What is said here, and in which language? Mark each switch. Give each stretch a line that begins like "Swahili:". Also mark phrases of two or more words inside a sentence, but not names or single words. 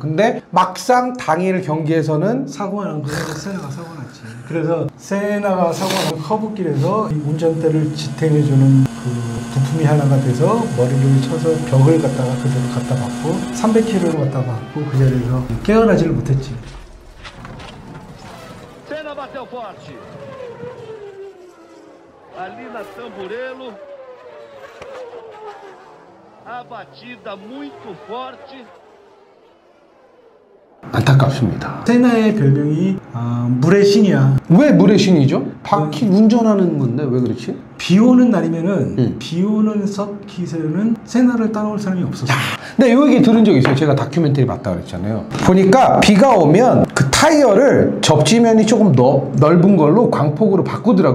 Korean: 근데 막상 당일 경기에서는 사고가 난 거야. 세나가 사고 났지. 그래서 세나가 사고 난 커브길에서 이 운전대를 지탱해주는 그 부품이 하나가 돼서 머리를 쳐서 벽을 갖다가 그대로 갖다 박고 300km를 갖다 박고 그 자리에서 깨어나지를 못했지.
Portuguese: Senna bateu forte. Ali na Tamburello. A batida muito forte.
Korean: 안타깝습니다. 세나의 별명이 물의 신이야. 왜 물의 신이죠? 바퀴 운전하는 건데 왜 그렇지? 비 오는 날이면은 비 오는 서킷에는 세나를 따라올 사람이 없었어. 네, 요 얘기 들은 적 있어요. 제가 다큐멘터리 봤다 그랬잖아요. 보니까 비가 오면 그 타이어를 접지면이 조금 넓은 걸로 광폭으로 바꾸더라고.